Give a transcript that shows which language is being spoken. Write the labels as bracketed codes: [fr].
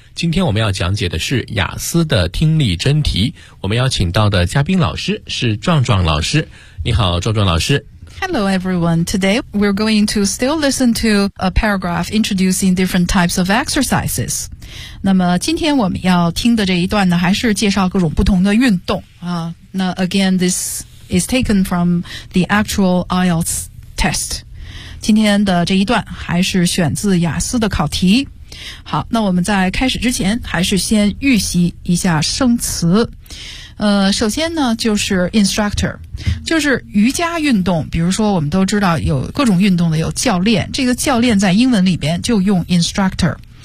[zh] 今天我们要讲解的是雅思的听力真题，我们邀请到的嘉宾老师是壮壮老师。你好壮壮老师。 [en] Hello everyone, today we're going to still listen to a paragraph introducing different types of exercises。 [zh] 那么今天我们要听的这一段呢，还是介绍各种不同的运动啊。 [en] Now, again, this is taken from the actual IELTS test. [zh] 今天的这一段还是选自雅思的考题。好，那我们在开始之前还是先预习一下生词。首先呢就是 instructor， 就是瑜伽运动，比如说我们都知道有各种运动的有教练，这个教练在英文里边就用 instructor。